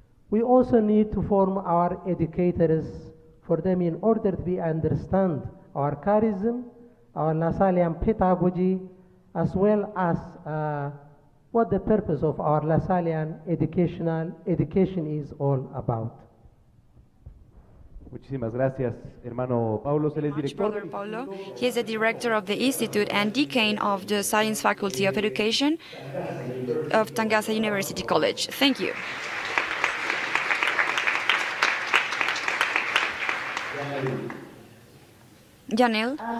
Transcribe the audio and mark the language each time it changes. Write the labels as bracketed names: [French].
[English] We also need to form our educators for them in order to be understand our charism, our Lasallian pedagogy, as well as what the purpose of our Lasallian education is all about. [Spanish] Muchísimas gracias, hermano Paulo. Él es director. [English] Brother Paulo. He is the director of the Institute and Deacon of the Science Faculty of Education of Tangasa University College. Thank you. Janelle?